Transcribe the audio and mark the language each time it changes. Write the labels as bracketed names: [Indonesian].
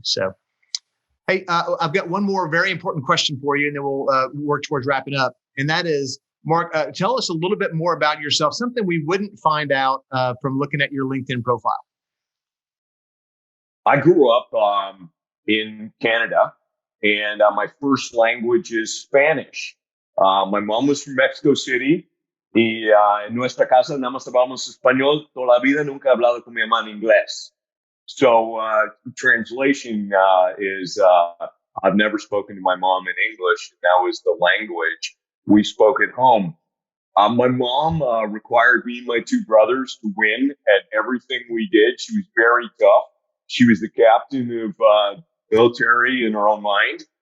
[English] So, hey, I've got one more very important question for you, and then we'll work towards wrapping up. And that is, Mark, tell us a little bit more about yourself, something we wouldn't find out from looking at your LinkedIn profile. I grew up in Canada, and my first language is Spanish. My mom was from Mexico City, [Spanish] y en nuestra casa nada más hablábamos español. Toda la vida nunca he hablado con mi mamá en inglés. [English] So translation is I've never spoken to my mom in English. That was the language we spoke at home. My mom required me and my 2 brothers to win at everything we did. She was very tough. She was the captain of military in her own mind.